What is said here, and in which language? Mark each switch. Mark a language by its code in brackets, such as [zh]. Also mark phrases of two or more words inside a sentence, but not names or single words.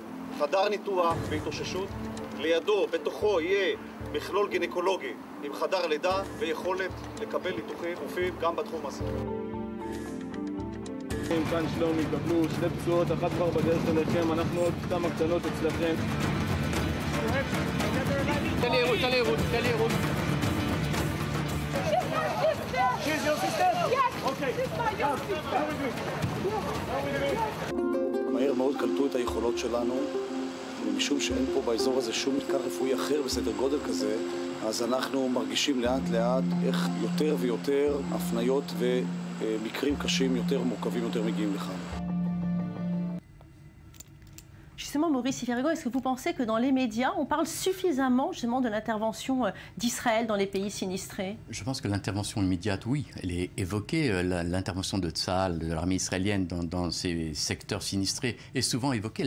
[he] חדר ניתוח בהתאוששות, לידו, בתוכו יהיה מכלול גינקולוגי עם חדר לידה ויכולת לקבל ניתוחים מופיעים גם בתחום הזה. כאן שלומי, קבלו 2 פצועות, אחת כבר בדרך אליכם, אנחנו עוד כמה קטנות אצלכם. תן לי עירות. [en] She's your sister? Yes, okay. She's my sister. [he] מהר מאוד קלטו את היכולות שלנו, ומשום שאין פה באזור הזה שום מתקן רפואי אחר בסדר גודל כזה, אז אנחנו מרגישים לאט לאט איך יותר ויותר הפניות ומקרים קשים יותר, מורכבים יותר מגיעים לכאן. [fr] Justement, Maurice Yvergo, est-ce que vous pensez que dans les médias, on parle suffisamment justement de l'intervention d'Israël dans les pays sinistrés? Je pense que l'intervention immédiate, oui, elle est évoquée. L'intervention de Tsahal, de l'armée israélienne dans ces secteurs sinistrés est souvent évoquée.